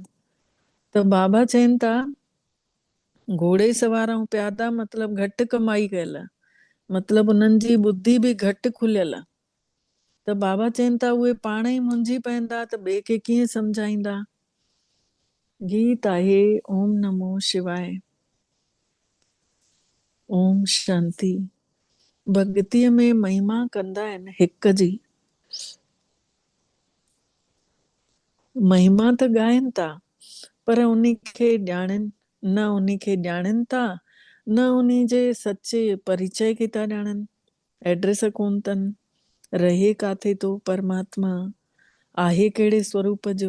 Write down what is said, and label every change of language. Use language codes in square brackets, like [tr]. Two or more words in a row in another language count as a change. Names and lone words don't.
[sd] त बाबा चवनि था घोड़े सवार ऐं प्यादा मतिलब घटि कमाई कयल, मतिलब उन्हनि जी बुद्धि बि घटि खुलियल। त बाबा चवनि था उहे पाण ई मुंझी पवंदा त ॿिए खे कीअं सम्झाईंदा। गीत आहे [sa] ओम नमो शिवाय। ओम शांति। [sd] भगतीअ में महिमा कंदा आहिनि हिक जी, महिमा त ॻाइनि था पर उन्ही खे ॼाणनि न, उन्ही खे ॼाणनि था न, उन्ही जे सचे परिचय खे था ॼाणनि। एड्रेस कोन अथनि, रहे काथे तो परमात्मा, आहे कहिड़े स्वरूप जो।